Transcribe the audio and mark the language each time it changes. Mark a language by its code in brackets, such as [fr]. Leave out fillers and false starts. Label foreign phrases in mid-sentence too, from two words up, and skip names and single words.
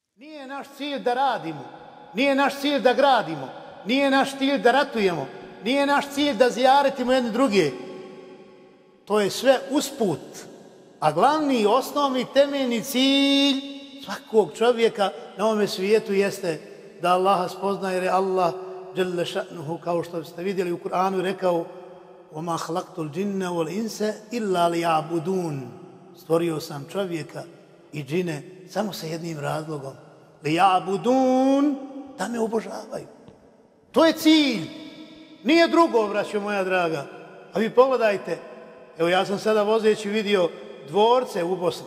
[bs] Nije naš cilj da radimo, nije naš cilj da gradimo, nije naš cilj da ratujemo, nije naš cilj da zijaretimo jedni druge. To je sve usput. A glavni, osnovni, temeljni cilj svakog čovjeka na ovome svijetu jeste da Allaha spozna, jer je Allah [ar] جل شأنه, [bs] kao što ste vidjeli u Kur'anu, rekao [ar] وَمَا خَلَقْتُ الْجِنَّ وَالْإِنْسَ إِلَّا لِيَعْبُدُونَ. [bs] Stvorio sam čovjeka i džine samo sa jednim razlogom. لِيَعْبُدُونَ, da me obožavaju. To je cilj. Nije drugo, braćo moja draga. A vi pogledajte, evo ja sam sada vozeći vidio dvorce u Bosni.